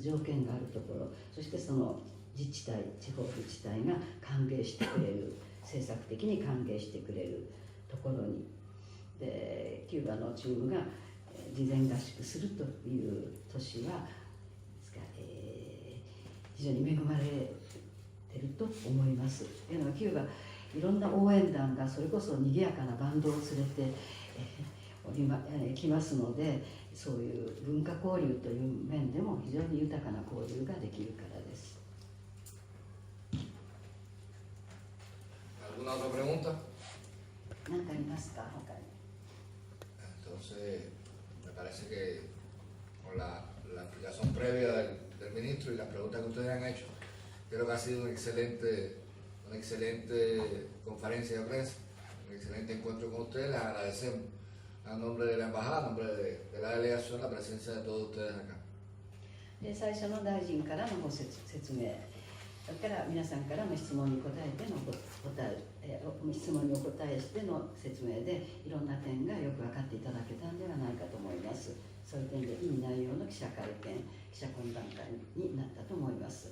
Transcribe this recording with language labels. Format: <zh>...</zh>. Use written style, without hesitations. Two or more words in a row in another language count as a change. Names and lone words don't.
<ja>条件があるところ、そしてその自治体、地方自治体が歓迎してくれる、政策的に歓迎してくれるところに、でキューバのチームが事前合宿するという都市は非常に恵まれてると思います。というのはキューバいろんな応援団がそれこそ賑やかなバンドを連れて来ますので、そういう文化交流という面でも非常に豊かな交流ができるからです。</ja> <es>¿Alguna otra pregunta?</es> <ja>何かありますか他に。</ja> <es>Entonces, me parece que con la explicación previa del ministro y las preguntas que ustedes han hecho, creo que ha sido una excelente conferencia de prensa, un excelente encuentro con ustedes. Les agradecemos a nombre de la embajada, a nombre de la delegación, la presencia de todos ustedes acá.</es> <ja>で最初の大臣からのご説明、それから皆さんからの質問に答えての質問にお答えしての説明でいろんな点がよく分かっていただけたんではないかと思います。そういう点でいい内容の記者会見、記者懇談会になったと思います。</ja>